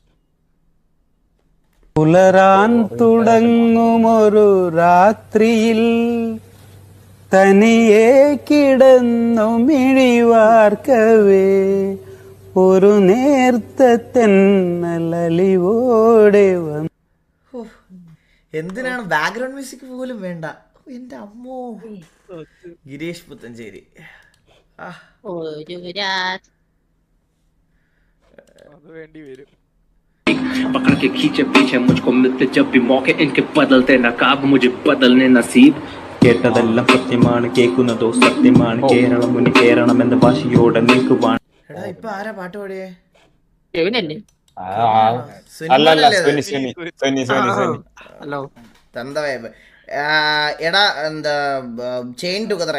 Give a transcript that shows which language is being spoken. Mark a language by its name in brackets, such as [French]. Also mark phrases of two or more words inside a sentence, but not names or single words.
[Malayalam] പുലരാൻ തുടങ്ങുമൊരു രാത്രിയിൽ തനിയെ കിടന്നു മിഴിവാർക്കവേ ഒരു നേർത്ത തെന്നലലിവോടെ വന്നു. എന്തിനാണ് ബാക്ക്ഗ്രൗണ്ട് മ്യൂസിക് പോലും വേണ്ട. എന്റെ അമ്മോ. ഗിരീഷ് പുത്തഞ്ചേരി. [Hindi] पकड़ के खींचे पीछे मुझको मिलते जब भी मौके इनके बदलते नकाब मुझे बदलने नसीब. [Malayalam] കേട്ടതെല്ലാം സത്യമാണ്, കേൾക്കുന്നതോ സത്യമാണ്. കേരളം മുനി കേരളം എന്ന ഭാഷയോടെ നിൽക്കുവാണ്. എടാ ഇപ്പൊ ആരാ പാട്ട് പാടിയേ? എടാ എന്താ [English] chain together.